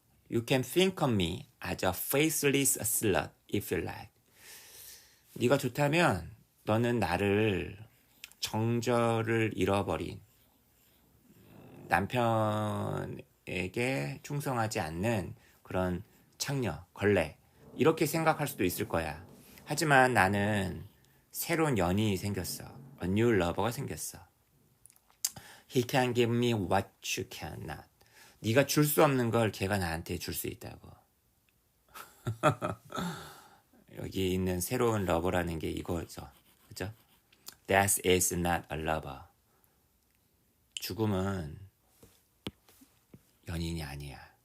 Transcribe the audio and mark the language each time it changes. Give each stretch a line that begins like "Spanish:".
English: You can think of me as a faceless slut if you like.
Korean: 네가 좋다면 너는 나를 정절을 잃어버린 남편에게 충성하지 않는 그런 창녀, 걸레 이렇게 생각할 수도 있을 거야. 하지만 나는 새로운 연인이 생겼어.
English: A new lover가
Korean: 생겼어.
English: He can give me what you cannot.
Korean: 네가 줄 수 없는 걸 걔가 나한테 줄 수 있다고. 여기 있는 새로운 러버라는 게 이거죠. 그죠?
English: Death is not a lover.
Korean: 죽음은 연인이 아니야.